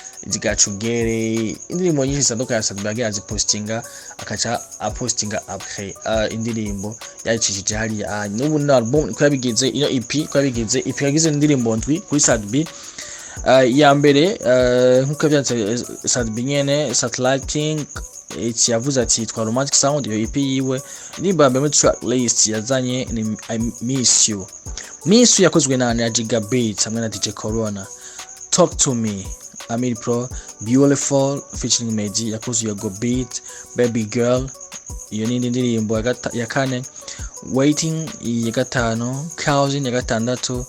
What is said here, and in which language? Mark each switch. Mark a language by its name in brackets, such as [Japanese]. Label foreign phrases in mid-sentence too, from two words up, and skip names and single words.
[Rundi] zigacugere indirimbo nyinshi zitandukanye Sadbi yagiye azipostinga akaca apostinga après indirimbo yacishije hariya n'ubu na album ko yabigize ino EP ko yabigize EP yagize indirimbo ndwi kuri Sadbi ya mbere nkuko byanditse Sadbi nyene Satellite iki yavuze ati yitwa Romantic Sound iyo EP yiwe indirimbo ya mbere muri [English] track list [Rundi] yazanye ni I Miss You yakozwe na Gigabit hamwe na DJ Corona. Talk to Me Amir Pro Beautiful featuring Meji yakozwe ya Go Beat Baby Girl iyo ni indirimbo ya kane. Waiting ya gatanu. Cousin ya gatandatu.